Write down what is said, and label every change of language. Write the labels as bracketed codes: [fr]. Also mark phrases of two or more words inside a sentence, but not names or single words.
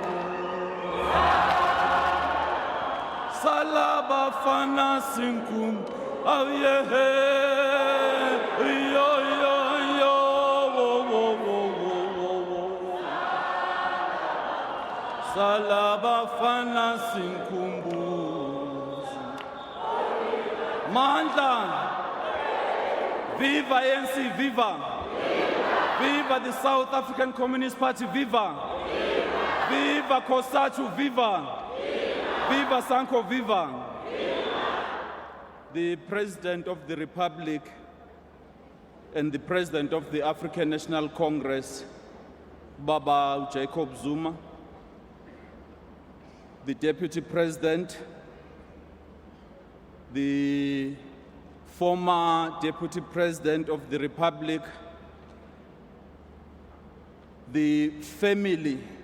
[zu] Salabafana sinkum awyehe yo yo yo wo wo wo wo wo. Salabafana sinkumbuzi. Mandla. [en] Viva ANC, viva. Viva the South African Communist Party, viva. Viva Cosatu, viva. Viva Sanko, viva. The President of the Republic and the President of the African National Congress, Baba Jacob Zuma, the Deputy President, the former Deputy President of the Republic, the family,